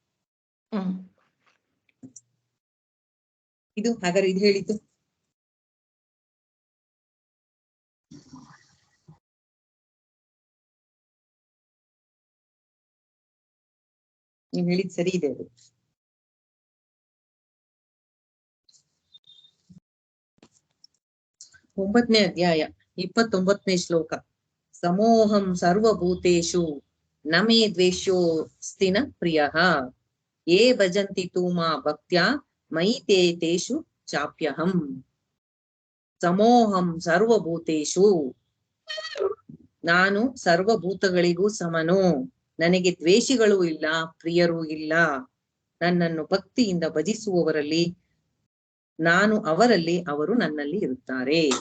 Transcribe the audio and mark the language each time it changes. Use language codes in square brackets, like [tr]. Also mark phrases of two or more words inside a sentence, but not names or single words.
[kn] ಇದು ಹಾಗಾದ್ರೆ ಇದು ಹೇಳಿದ್ದು ನೀವ್ ಹೇಳಿದ್ ಸರಿ ಇದೆ. ಅದು 9ನೇ ಅಧ್ಯಾಯ 29ನೇ ಶ್ಲೋಕ. [sa] ಸಮೋಹಂ ಸರ್ವಭೂತೇಷು ನಮೇ ದ್ವೇಷ್ಯೋಸ್ತಿನ ಪ್ರಿಯಃ ಯೇ ಭಜಂತಿ ತು ಮಾ ಭಕ್ತ್ಯಾ ಮಯಿ ತೇ ತೇಷು ಚಾಪ್ಯಹಂ. ಸಮೋಹಂ ಸರ್ವಭೂತೇಷು, [kn] ನಾನು ಸರ್ವಭೂತಗಳಿಗೂ ಸಮನು, ನನಗೆ ದ್ವೇಷಿಗಳೂ ಇಲ್ಲ, ಪ್ರಿಯರೂ ಇಲ್ಲ. ನನ್ನನ್ನು ಭಕ್ತಿಯಿಂದ ಭಜಿಸುವವರಲ್ಲಿ ನಾನು ಅವರಲ್ಲಿ, ಅವರು ನನ್ನಲ್ಲಿ ಇರುತ್ತಾರೆ.